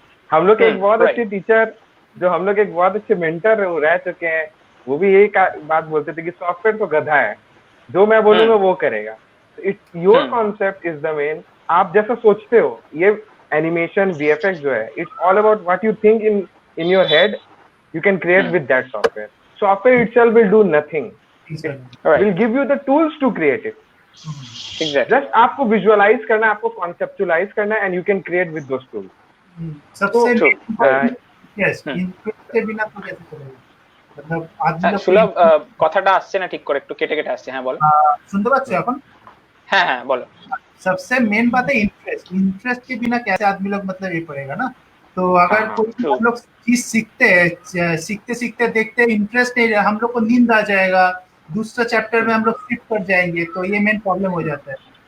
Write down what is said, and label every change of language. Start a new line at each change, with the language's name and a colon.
Hindi: हम लोग के एक बहुत अच्छे टीचर, जो हम लोग एक बहुत अच्छे मेंटर रह चुके हैं, वो भी यही बात बोलते थे कि सॉफ्टवेयर तो गधा है, जो मैं बोलूंगा वो करेगा।
English: It's your concept is the main.
Hindi: आप जैसा सोचते हो, ये एनिमेशन वीएफएक्स जो है,
English: It's all about what you think in your head, you can create with that software. Software itself will do nothing. It will give you the tools to create it. Exactly. Just
Hindi: आपको visualize करना है,
English: आपको conceptualize करना है, and you can create with those tools.
Hindi: सबसे yes, के बिना तो कैसे चलेगा? मतलब आज
Bangla: সুলভ কথাটা আসছে না ঠিক করে, একটু কেটে কেটে আসছে। হ্যাঁ বলো। শুনতে পাচ্ছ এখন? হ্যাঁ হ্যাঁ বলো।
Hindi: सबसे मेन बात है इंटरेस्ट के बिना कैसे आदमी लोग मतलब ये पड़ेगा ना। तो अगर कोई हम लोग चीज सीखते सीखते देखते इंटरेस्ट नहीं, हम लोग को नींद आ जाएगा, दूसरा चैप्टर में हम लोग स्किप कर जाएंगे, तो ये मेन प्रॉब्लम हो जाता है।